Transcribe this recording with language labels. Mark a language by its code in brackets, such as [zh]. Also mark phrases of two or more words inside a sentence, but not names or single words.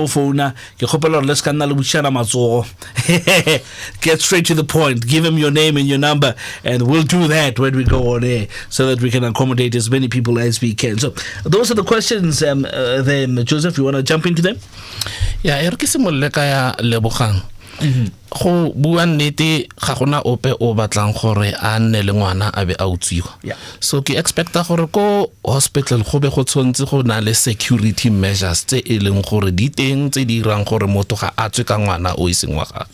[en] Get straight to the point. Give him your name and your number, and we'll do that when we go on air so that we can accommodate as many people as we can. So those are the questions. Then Joseph, you want to jump into them? Yeah, Lebohang. [tn] Go bua nnete ga gona ope o batlang gore a nne le ngwana a be a utsiwa. So ke expecta gore ko hospital go be go tshwantse go na le [en] security measures [tn] tse e leng gore di teng tse di irang gore motho ga a tswe ka ngwana o iseng wa gagwe.